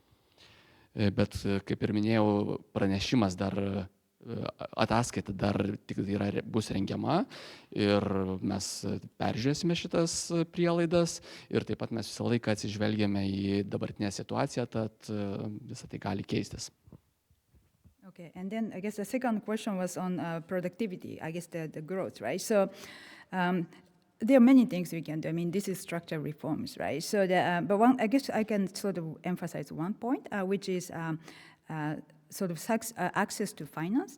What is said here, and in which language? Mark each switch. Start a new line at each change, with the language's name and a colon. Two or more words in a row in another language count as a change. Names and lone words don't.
Lithuanian: Bet kaip ir minėjau, pranešimas dar ataskaita dar tik bus rengiama ir mes peržiūrėsime šitas prielaidas ir taip pat mes visą laiką atsižvelgiame į dabartinę situaciją, tad visą tai gali keistis.
English: Okay, and then I guess the second question was on productivity, I guess the growth, right? So there are many things we can do. I mean, this is structural reforms, right? So, but I guess I can sort of emphasize one point, which is sort of access to finance.